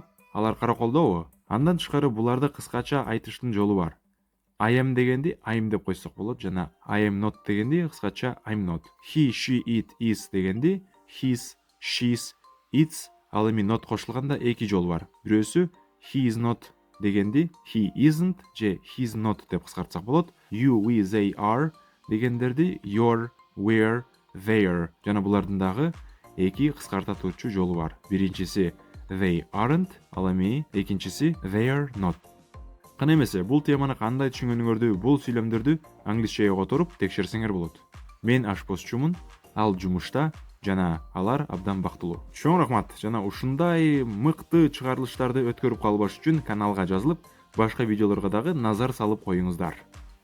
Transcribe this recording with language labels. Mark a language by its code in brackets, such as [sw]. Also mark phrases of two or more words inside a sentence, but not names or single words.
[ky] Алар караколдобу? Андан тышкары буларды кыскача айтыштын жолу бар. [en] I am [ky] дегенди I'm деп койсок болот жана [en] I am not [ky] дегенди кыскача [en] I'm not. He, she, it, is дегенди his, she's, its. [ky] Ал эми not кошулганда эки жол бар. Бирөөсү [en] he is not [ky] дегенди [en] he isn't [ky] же [en] he's not [ky] деп кыскартсак болот. [en] You, we, they are [ky] дегендерди [en] you're, we're, they're [ky] жана булардын дагы эки кыскарта турчу жолу бар. [en] Биринчиси they aren't, [ky] ал эми экинчиси [en] they're not. [ky] Кана эмесе, бул теманы кандай түшүнгөнүңөрдү, бул сүйлөмдөрдү англисчеге которуп текшерсеңер болот. Мен ашпозчумун, ал жумушта жана алар абдан бактылуу. Чоң рахмат жана ушундай мыкты чыгарылыштарды өткөрүп калбаш үчүн каналга жазылып, башка видеолорго дагы назар салып коюңуздар.